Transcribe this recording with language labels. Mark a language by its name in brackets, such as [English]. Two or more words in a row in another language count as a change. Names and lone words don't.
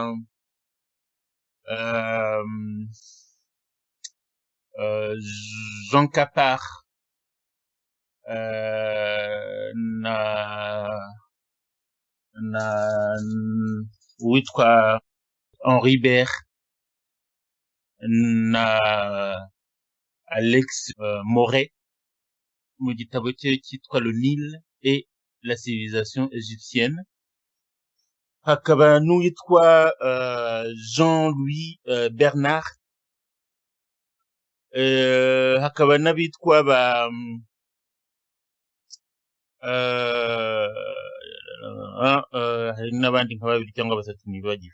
[Kinyarwanda] Jean Capart, na uwitwa Henri Ber, na Alex Moret mu gitabo cye cyitwa Le Nil et la civilisation égyptienne. Hakaba n'uwitwa Jean-Louis Bernard, hakaba n'abitwa ba hari n'abandi nka babiri cyangwa batatu nibagiwe.